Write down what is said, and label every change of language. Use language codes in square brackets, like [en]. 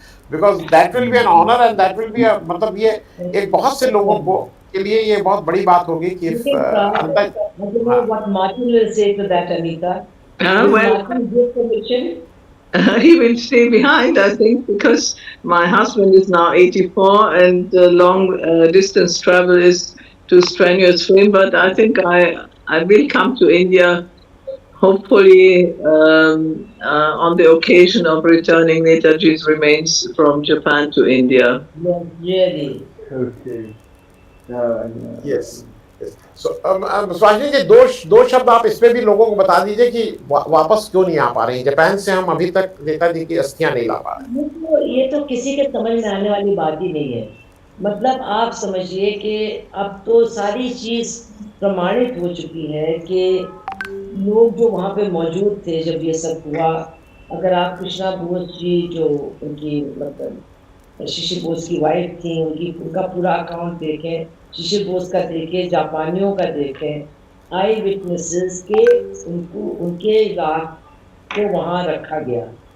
[en] Because that will be an honor and that will be a [hi] मतलब ये एक बहुत से लोगों को के लिए ये बहुत बड़ी बात होगी कि [en] I don't know what Martin will say to that, Anita. Will Martin give permission? He will stay behind, I think, because my husband is now 84 and long distance travel is too strenuous for him. But I think I will come to India, hopefully on the occasion of returning Netaji's remains from Japan to India. Yes, really. Okay. Yeah, yes so [hi] Subhashini जी, दो शब्द आप इसमें भी लोगों को बता दीजिए कि वापस क्यों नहीं आ पा रहे हैं जापान से, हम अभी तक नेताजी की अस्थियां नहीं ला पा रहे हैं। ये तो किसी के समझ में आने वाली बात ही नहीं है। मतलब आप समझिए कि अब तो सारी चीज प्रमाणित हो चुकी है कि लोग जो वहाँ पे मौजूद थे जब ये सब हुआ, अगर आप कृष्णा बोस जी जो उनकी मतलब शिशिर बोस की वाइफ थी, उनका पूरा अकाउंट देखें, शिशिर बोस का देखें, जापानियों का देखें, आई विटनेसेस के उनके रात को वहाँ रखा गया।